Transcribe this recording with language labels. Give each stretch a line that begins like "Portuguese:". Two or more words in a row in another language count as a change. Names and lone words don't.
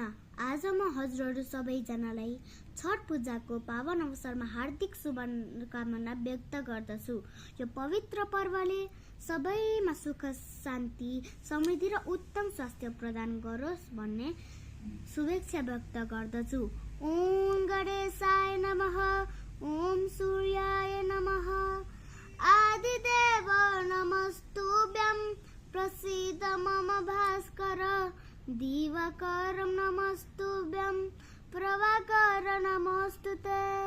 Nepali: आज म हजुरहरू सबैजनालाई छठ पूजाको पावन अवसरमा हार्दिक शुभकामना व्यक्त गर्दछु। यो पवित्र पर्वले सबैमा सुख शान्ति समृद्धि र उत्तम स्वास्थ्य प्रदान गरोस् भन्ने शुभेच्छा व्यक्त गर्दछु।
Sanskrit: ओम गणेशाय नमः। ओम सूर्याय नमः। आदिदेव नमस्तुभ्यं। प्रसीद मम भास्कर। दिवाकरं नमस्तुभ्यं। प्रभाकर नमोस्तुते।